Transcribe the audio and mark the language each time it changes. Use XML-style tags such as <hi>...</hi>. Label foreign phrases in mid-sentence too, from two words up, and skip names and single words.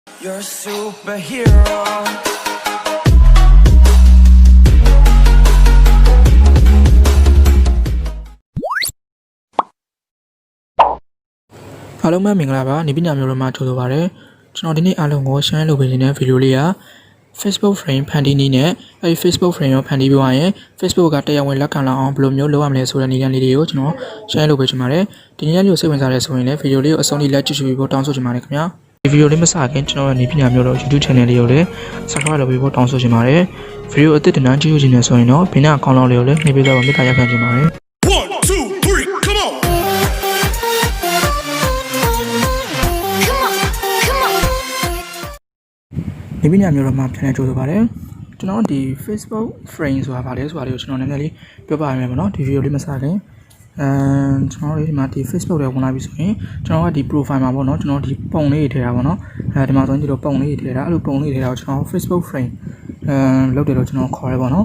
<en>You're a superhero.</en> <my>Hello မင်္ဂလာပါနေပညာမျိုးတို့မှာကြိုဆိုပါရစေကျွန်တော်ဒီနေ့အားလုံးကို share လုပ်ပေးနေတဲ့ဗီဒီယိုလေးက Facebook frame ဖန်တီးနည်းနဲ့အဲဒီ Facebook frame ကိုဖန်တီးပြီးသွားရင် Facebook ကတရားဝင်လက်ခံလာအောင်ဘယ်လိုမျိုးလုပ်ရမလဲဆိုတဲ့နည်းလမ်းလေးတွေကိုကျွန်တော် share လုပ်ပေးချင်ပါတယ်ဒီနည်းလမ်းလေးကိုစိတ်ဝင်စားတဲ့ဆိုရင်လည်းဗီဒီယိုလေးကိုအဆုံးထိလက်ကြည့်ပြီးဖို့တောင်းဆိုချင်ပါတယ်ခင်ဗျာဒီဗီဒီယိုလေးမစခင်ကျွန်တော်ရဲ့နေပညာမျိုးတို့ YouTube channel လေးကိုလည်း subscribe လုပ်ပေးဖို့တောင်းဆိုချင်ပါတယ်ဗီဒီယိုအသစ်တင်တန်းကြည့်လို့ချင်နေဆိုရင်တော့ဘေးနားအကောင့်လေးကိုလည်းနှိပ်ပေးတော့မေတ္တာရပ်ခံချင်ပါတယ်</my> <en>1, 2, 3, come on!</en> <my>ဒီပညာမျိုးတော့မှပြန်နေကြိုးဆိုပါတယ်ကျွန်တော်ဒီ Facebook frame ဆိုတာဗာလဲဆိုတာလေးကိုကျွန်တော်နည်းနည်းလေးပြောပြရမယ်ပေါ့နော်ဒီဗီဒီယိုလေးမစခင်ကျွန်တော်တို့ဒီမှာဒီ Facebook တွေဝင်လာပြီဆိုရင်ကျွန်တော်ကဒီ profile မှာပေါ့နော်ကျွန်တော်ဒီပုံလေးတွေထည့်တာပေါ့နော်ဒီမှာဆိုရင်ဒီလိုပုံလေးတွေထည့်တာအဲ့လိုပုံလေးတွေထည့်တာကိုကျွန်တော် Facebook frame လုပ်တယ်လို့ကျွန်တော်ခေါ်ရဲပေါ့နော်</my>